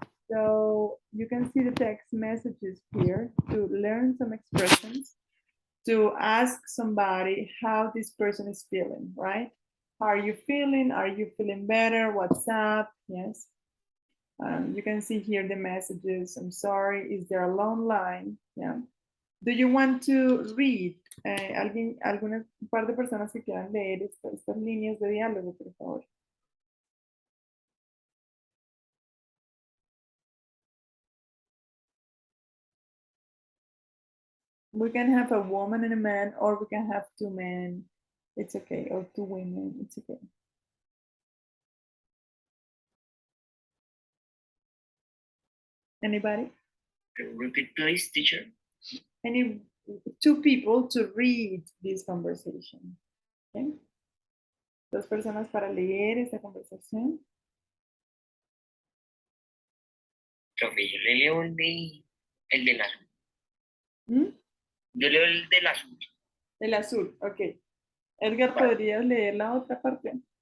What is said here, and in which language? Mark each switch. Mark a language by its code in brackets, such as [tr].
[en] So you can see the text messages here to learn some expressions, to ask somebody how this person is feeling, right? How are you feeling? Are you feeling better? What's up? Yes. You can see here the messages. I'm sorry. Is there a long line? Yeah. Do you want to read? [es] Alguna par de personas que quieran leer estas líneas de diálogo, por favor. [en] We can have a woman and a man, or we can have 2 men. It's okay, or 2 women. It's okay. Anybody? Repeat, please, teacher. Any 2 people to read this conversation. Okay. [es] 2 personas para leer esta conversación. Profe, yo le leo el del azul. ¿Mm? Yo leo el del azul. El azul, ok. Edgar, Vale. ¿podrías leer la otra parte?